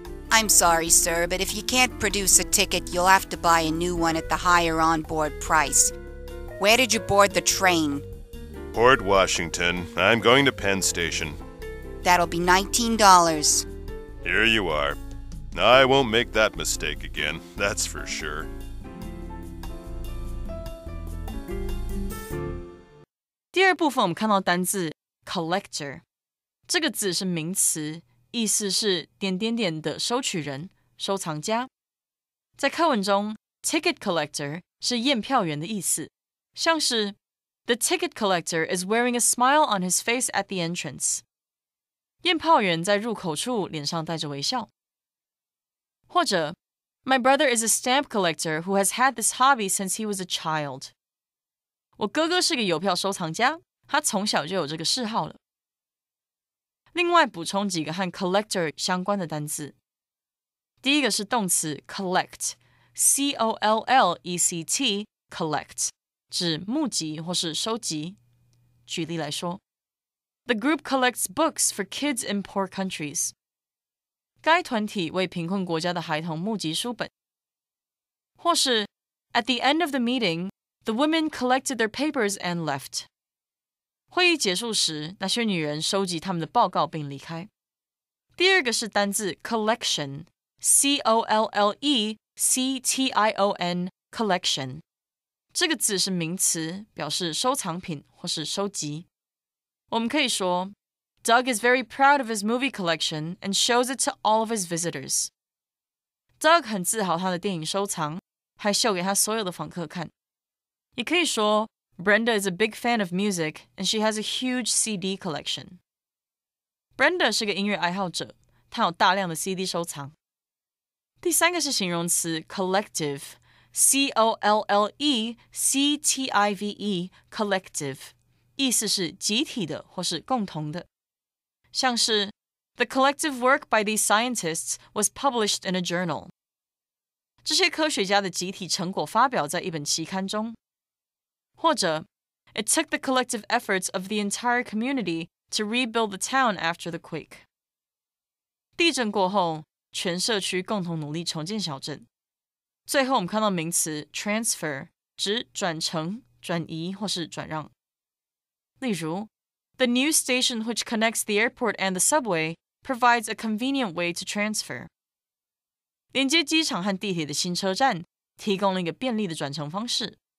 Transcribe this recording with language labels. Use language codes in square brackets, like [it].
[en] I'm sorry, sir, but if you can't produce a ticket, you'll have to buy a new one at the higher on-board price. Where did you board the train? Port Washington. I'm going to Penn Station. That'll be $19. Here you are. I won't make that mistake again, that's for sure. [zh] 第二部分我们看到单字 collector， 这个字是名词，意思是点点点的收取人、收藏家。在课文中 ticket collector 是验票员的意思，像是 [en] The ticket collector is wearing a smile on his face at the entrance. [zh] 验票员在入口处脸上带着微笑。或者 [en] My brother is a stamp collector who has had this hobby since he was a child. [zh] 我哥哥是个邮票收藏家，他从小就有这个嗜好了。另外补充几个和 collector 相关的单字。第一个是动词 collect， C-O-L-L-E-C-T collect， 指募集或是收集。举例来说 [en] The group collects books for kids in poor countries. [zh] 该团体为贫困国家的孩童募集书本。或是 [en] At the end of the meeting, the women collected their papers and left. [zh] 会议结束时，那些女人收集他们的报告并离开。第二个是单字 collection， C-O-L-L-E-C-T-I-O-N collection。这个字是名词，表示收藏品或是收集。我们可以说 [en] Doug is very proud of his movie collection and shows it to all of his visitors. [zh] Doug 很自豪他的电影收藏，还秀给他所有的访客看。也可以说 [en] Brenda is a big fan of music and she has a huge CD collection. [zh] Brenda 是个音乐爱好者，她有大量的 CD 收藏。第三个是形容词 collective， C-O-L-L-E-C-T-I-V-E collective， 意思是集体的或是共同的。像是 [en] The collective work by these scientists was published in a journal. [zh] 这些科学家的集体成果发表在一本期刊中。或者 [en] It took the collective efforts of the entire community to rebuild the town after the quake. [zh] 地震过后，全社区共同努力重建小镇。最后我们看到名词 transfer， 指转乘、转移或是转让。例如 [en] The new station which connects the airport and the subway provides a convenient way to transfer. [zh] 连接机场和地铁的新车站提供了一个便利的转乘方式。